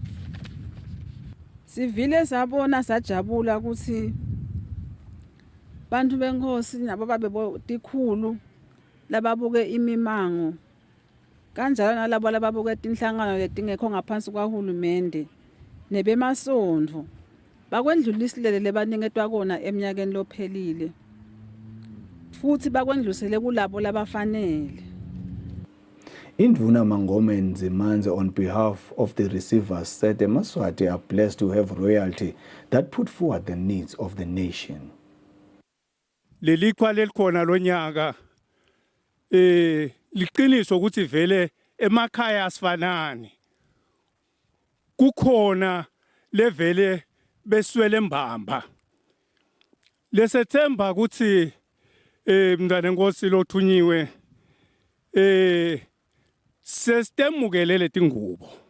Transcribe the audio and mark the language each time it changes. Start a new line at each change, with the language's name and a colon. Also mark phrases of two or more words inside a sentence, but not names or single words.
Swati: Sivile sabona sajabula ukuthi bantu benkosi nabo babe tikhulu lababuke imimango kanjalo nalabo lababuke tinhlangano letingekho ngaphansi kwaHulumende nebemasondvo bakwendlulisile lebaningetwa kona eminyakeni lophelile futhi bakwendlusele kulabo labafanele. Indvuna Mangome Nzimanze,
English: on behalf of the receivers, said the Maswati are blessed to have royalty that put forward the needs of the nation.
Swati: Leliqwa lelikhona lonyaka liqiniso ukuthi vele emakhaya asifanani. Kukhona levele beswele mbamba. Lesethemba ukuthi mntwana enkosi lothunyiwe sesitemukele letingubo.